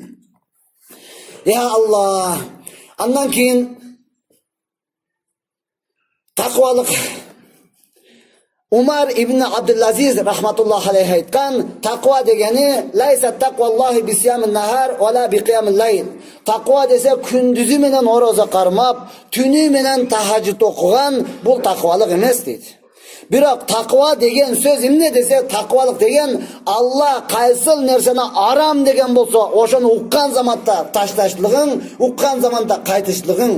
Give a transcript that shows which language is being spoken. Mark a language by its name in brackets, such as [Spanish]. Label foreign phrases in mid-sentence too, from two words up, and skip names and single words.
[Arabic] يا الله. [Kyrgyz] Андан кийин таквалык Умар ибн Абдул-Азиз [Arabic] رحمة الله عليه [Kyrgyz] айткан, таква дегени [Arabic] ليس تقوى الله بصيام النهار ولا بقيام الليل. [Kyrgyz] Таква десе күндүзү менен орозо кармап, түнү менен тахажжуд окуган бул таквалык эмес дейт. Бирок таква деген сөз эмне десе, таквалык деген Алла кайсыл нерсени арам деген болсо, ошону уккан заматта ташташлыгың, уккан заманда кайтышлыгың.